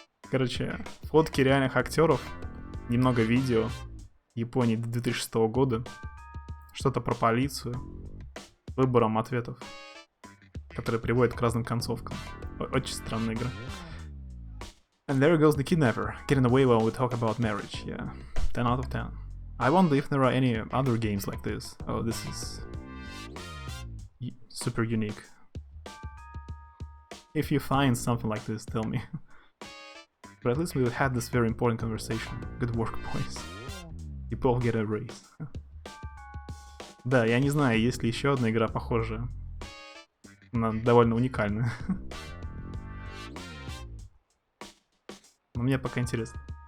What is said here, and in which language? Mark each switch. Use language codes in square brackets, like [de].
[ru] Короче, фотки реальных актеров, немного видео, Японии 2006 года, что-то про полицию, выбором ответов, которые приводят к разным концовкам. Очень странная игра. [en] And there goes the kidnapper, getting away while we talk about marriage, yeah. 10 out of 10. I wonder if there are any other games like this. Oh, this is super unique. If you find something like this, tell me. But at least we had this very important conversation. Good work, boys. You both get a raise. [ru] Да, я не знаю, есть ли еще одна игра похожая. Она довольно уникальная. Но мне пока интересно.